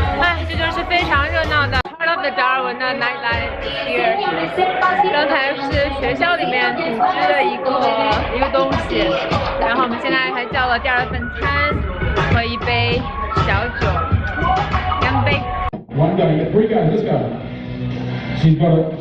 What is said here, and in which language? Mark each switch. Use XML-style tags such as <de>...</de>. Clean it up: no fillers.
<en>Part of the Darwin nightlife here.</en> <zh>刚才是学校里面组织的一个东西，然后我们现在还叫了第2份餐和一杯小酒，干杯。</zh> <en>One go, you get 3 goes, let's go.</en>